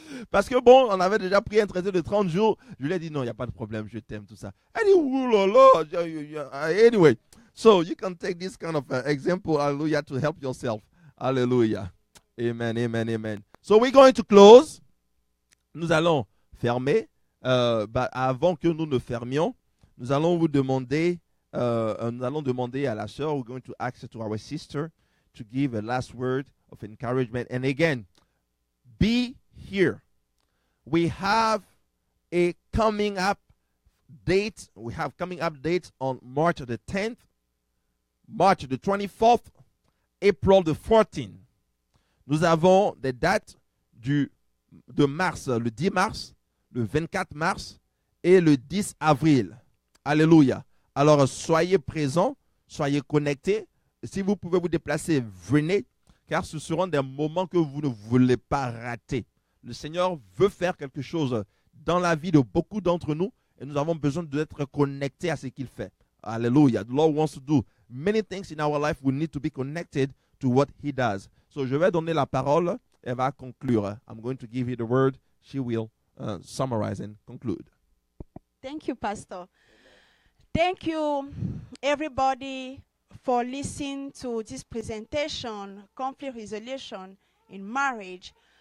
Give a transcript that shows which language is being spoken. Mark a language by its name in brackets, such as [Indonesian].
[French] Parce que bon, on avait déjà pris un traité de 30 jours. Je lui ai dit, non, il n'y a pas de problème, je t'aime, tout ça. Elle dit, oulala. [English] Anyway, so you can take this kind of example, hallelujah, to help yourself. Hallelujah. Amen, amen, amen. So we're going to close. [French] Nous allons fermer. Avant que nous ne fermions, nous allons vous demander, nous allons demander à la sœur, [English] we're going to ask to our sister to give a last word of encouragement. And again, be here. We have a coming up date. We have coming up dates on March the 10th, March the 24th, April the 14th. [French] Nous avons des dates de mars, le 10 mars, le 24 mars et le 10 avril. Alléluia. Alors, soyez présents, soyez connectés. Si vous pouvez vous déplacer, venez, car ce seront des moments que vous ne voulez pas rater. Le Seigneur veut faire quelque chose dans la vie de beaucoup d'entre nous et nous avons besoin d'être connectés à ce qu'il fait. Alléluia. [English] The Lord wants to do many things in our life. We need to be connected to what He does. [French] So, je vais donner la parole. Elle va conclure. [English] I'm going to give you the word. She will summarize and conclude. Thank you, Pastor. Thank you, everybody, for listening to this presentation, conflict resolution in marriage.